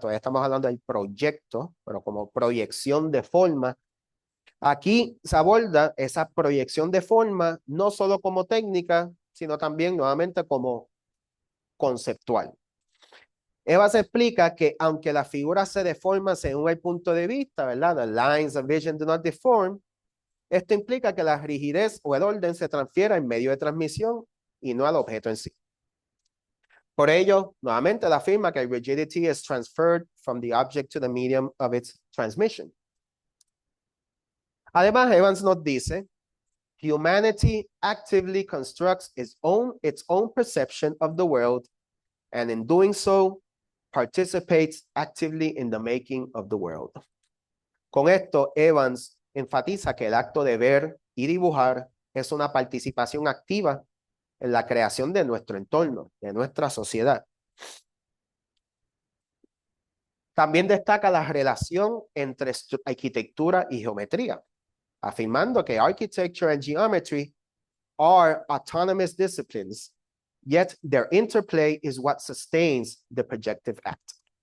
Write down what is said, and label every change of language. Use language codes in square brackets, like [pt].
[es] Todavía estamos hablando del proyecto, pero como proyección de forma. Aquí se aborda esa proyección de forma no solo como técnica, sino también nuevamente como conceptual. Evans explica que aunque las figuras se deforman según el punto de vista, ¿verdad? [en] The lines of vision do not deform. [es] Esto implica que la rigidez o el orden se transfiera en medio de transmisión y no al objeto en sí. Por ello, nuevamente la afirma que [en] rigidity is transferred from the object to the medium of its transmission. [es] Además, Evans nos dice, [en] humanity actively constructs its own perception of the world, and in doing so, participates actively in the making of the world. [es] Con esto, Evans enfatiza que el acto de ver y dibujar es una participación activa en la creación de nuestro entorno, de nuestra sociedad. También destaca la relación entre arquitectura y geometría, afirmando que [en] architecture and geometry are autonomous disciplines, yet their interplay is what sustains the projective act.